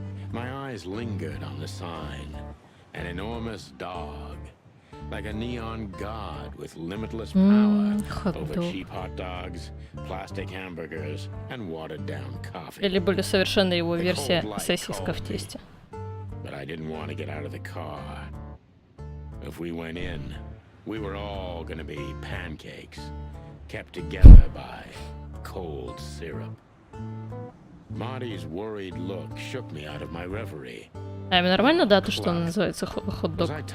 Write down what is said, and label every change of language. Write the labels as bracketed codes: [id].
[en] My eyes lingered on the sign. An enormous dog. Like a neon god with limitless power over cheap hot dogs, plastic hamburgers, and watered-down coffee. [ru] Или более совершенная его версия сосиска в тесте. [en] But I didn't want to get out of the car. If we went in, we were all gonna be pancakes, kept together by cold syrup. Marty's worried look shook me out of my reverie. [ru] А им нормально, да, то, что он называется хот-дог?